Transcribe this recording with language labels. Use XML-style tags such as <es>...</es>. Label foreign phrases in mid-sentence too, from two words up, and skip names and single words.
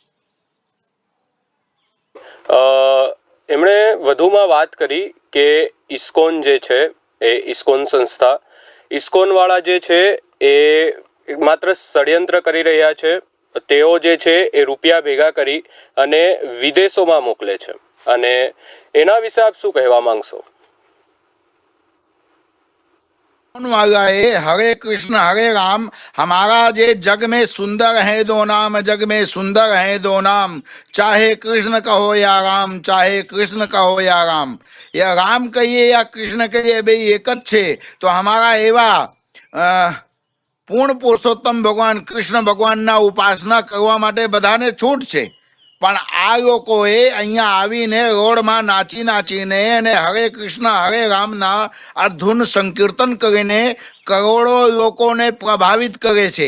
<gu>એમણે વધુમાં વાત કરી કે ઇસ્કોન જે છે એ ઇસ્કોન સંસ્થા, ઇસ્કોન વાળા જે છે એ માત્ર ષડયંત્ર કરી રહ્યા છે. તેઓ જે છે એ રૂપિયા ભેગા કરી અને વિદેશોમાં મોકલે છે અને એના વિશે આપ શું કહેવા માંગશો?</gu> <hi>वाला है हरे कृष्ण हरे राम, हमारा जे जग में सुंदर है दो नाम, जग में सुंदर है दो नाम, चाहे कृष्ण कहो या राम, चाहे कृष्ण कहो या राम. या राम कहिए या कृष्ण कहिए, भाई एक</hi> <gu>જ છે. તો हमारा એવા પૂર્ણ પુરુષોત્તમ ભગવાન કૃષ્ણ ભગવાનના ઉપાસના કરવા માટે બધાને છૂટ છે. પણ આ લોકોએ અહીંયા આવીને રોડમાં નાચી નાચીને અને હરે કૃષ્ણ હરે રામના આ ધૂન સંકીર્તન કરીને કરોડો લોકોને પ્રભાવિત કરે છે.</gu>